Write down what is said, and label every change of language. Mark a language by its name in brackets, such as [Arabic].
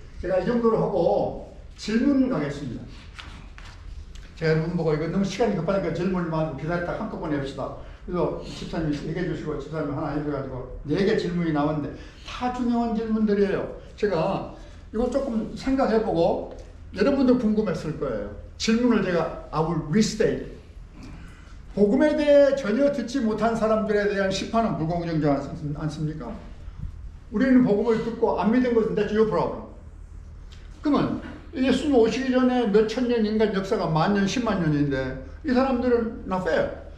[Korean] 제가 이 정도로 하고 질문 가겠습니다. 제가 여러분 보고 이거 너무 시간이 급하니까 질문을 많이 기다렸다 한꺼번에 합시다. 그래서 집사님이 얘기해 주시고 집사님 하나 해줘가지고 4개 질문이 나왔는데 다 중요한 질문들이에요. 제가 이거 조금 생각해보고 여러분도 궁금했을 거예요. 질문을 제가 [English] I will restate. [Korean] 복음에 대해 전혀 듣지 못한 사람들에 대한 심판은 불공정하지 않습니까? 우리는 복음을 듣고 안 믿은 것은 [English] that's your problem. [Korean] 그러면 예수님 오시기 전에 몇천 년 인간 역사가 만년, 10만 년인데 이 사람들은 [English] not fair.